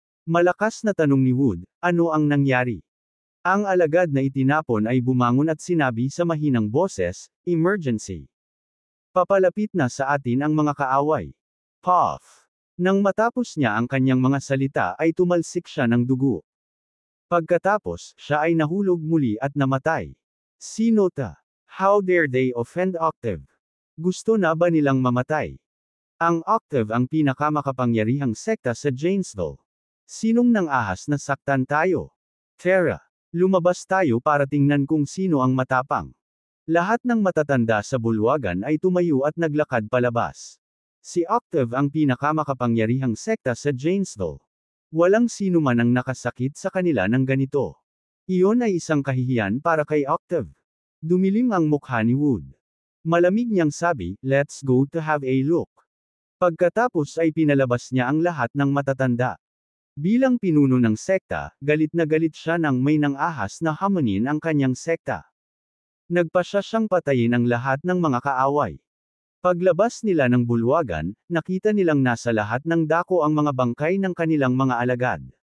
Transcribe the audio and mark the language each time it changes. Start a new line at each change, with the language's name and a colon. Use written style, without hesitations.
Filipino: Malakas na tanong ni Wood, "Ano ang nangyari?" Ang alagad na itinapon ay bumangon at sinabi sa mahinang boses, "Emergency. Papalapit na sa atin ang mga kaaway." Puff! Nang matapos niya ang kanyang mga salita ay tumalsik siya ng dugo. Pagkatapos, siya ay nahulog muli at namatay. Sinota.
English: How dare they offend Octave?
Filipino: Gusto na ba nilang mamatay? Ang Octave ang pinakamakapangyarihang sekta sa Janesville. Sinong nang ahas na saktan tayo? Tara, lumabas tayo para tingnan kung sino ang matapang. Lahat ng matatanda sa bulwagan ay tumayo at naglakad palabas. Si Octave ang pinakamakapangyarihang sekta sa Janesville. Walang sino man ang nakasakit sa kanila ng ganito. Iyon ay isang kahihiyan para kay Octave. Dumilim ang mukha ni Wood. Malamig niyang sabi,
English: "Let's go to have a look."
Filipino: Pagkatapos ay pinalabas niya ang lahat ng matatanda. Bilang pinuno ng sekta, galit na galit siya nang may nang-ahas na hamunin ang kanyang sekta. Nagpasya siyang patayin ang lahat ng mga kaaway. Paglabas nila ng bulwagan, nakita nilang nasa lahat ng dako ang mga bangkay ng kanilang mga alagad.